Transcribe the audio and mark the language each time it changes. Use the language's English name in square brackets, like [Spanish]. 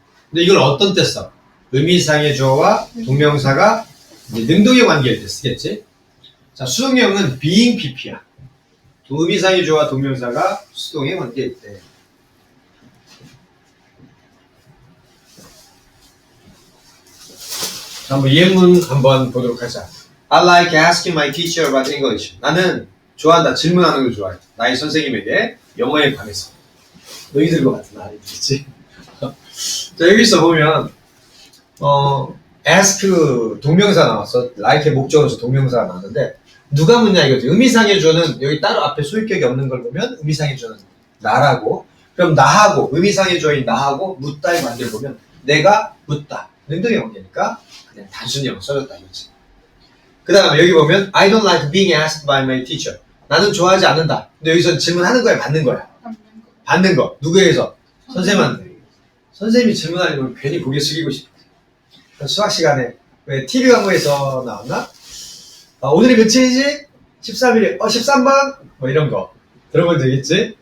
[Korean] 근데 이걸 어떤 때 써? 의미상의 주어와 동명사가 능동의 관계일 때 쓰겠지? 자, 수동형은 being pp야. 의미상의 주어와 동명사가 수동의 관계일 때. 자, 한번 예문 한번 보도록 하자. [English] I like asking my teacher about English. [Korean] 나는 좋아한다. 질문하는 걸 좋아해. 나의 선생님에게 영어에 관해서. 너희들 것 같은 아이들이지. 자, 여기서 보면 ask 동명사 나왔어. like의 목적으로서 동명사가 나왔는데 누가 묻냐 이거지. 의미상의 주어는 여기 따로 앞에 소유격이 없는 걸 보면 의미상의 주어는 나라고, 그럼 나하고 의미상의 주어인 나하고 묻다의 관계를 보면 내가 묻다 능동의 관계니까 그냥 단순히 영어 써줬다 이거지. 그 다음에 여기 보면 [English] I don't like being asked by my teacher. [Korean] 나는 좋아하지 않는다. 근데 여기서 질문하는 거야, 받는 거야? 받는 거. 누구에게서? 선생님한테. 선생님이 질문하려면 괜히 고개 숙이고 싶어. 수학 시간에 왜 TV 광고에서 나왔나? 오늘이 며칠이지? 13일이 13번? 뭐 이런 거 들어본 적 있지?